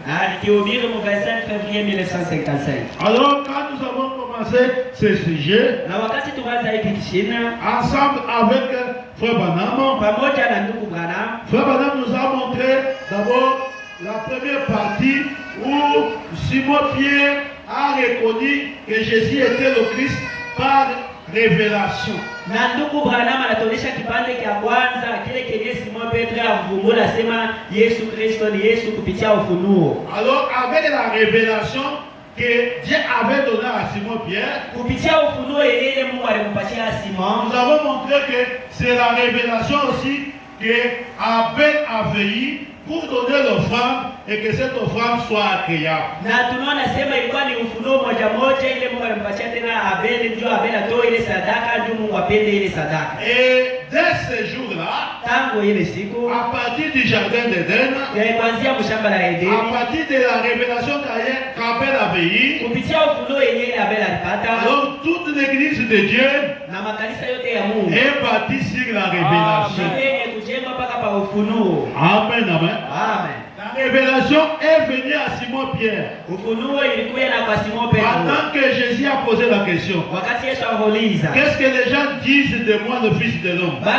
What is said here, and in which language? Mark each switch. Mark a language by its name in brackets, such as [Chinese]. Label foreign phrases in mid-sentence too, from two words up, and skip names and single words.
[French] Alors quand nous avons commencé ce sujet, ensemble avec Frère Branham, Frère Branham nous a montré d'abord la première partie où Simon Pierre a reconnu que Jésus était le Christ par révélation. [Swahili] Na ndugu Branham anatuonyesha kipande cha kwanza kile kile Simon Petro avumbula sema Yesu Kristo ni Yesu kupitia ufunuo. [French] Alors avec la révélation, que Dieu avait donné à Simon Pierre, [Swahili] kupitia ufunuo ile Mungu alimpatia Simon, [French] nous avons montré que c'est la révélation aussi que Abel a veillé pour donner l'offrande et que cette offrande soit agréable. [Swahili] Na tunaona sema ilikuwa ni ufunuo moja moja ile Mungu alimpatia tena Abel, ndio Abel atoe ile sadaka, ndio Mungu apende ile sadaka. [French] Et dès ce jour-là, [Swahili] tangu ile siku, [French] à partir du jardin d'Éden, [Swahili] kuanzia mshamba la Edeni, [French] à partir de la révélation qu'Abel a veillé, [Swahili] kupitia ufunuo ile Abel alipata, [French] alors toute l'église de Dieu [Swahili] na makanisa yote ya Mungu [French] est bâtie sur la révélation. Amen, amen. Amen. La révélation est venue à Simon Pierre. Pendant que Jésus a posé la question, qu'est-ce que les gens disent de moi, le Fils de l'homme?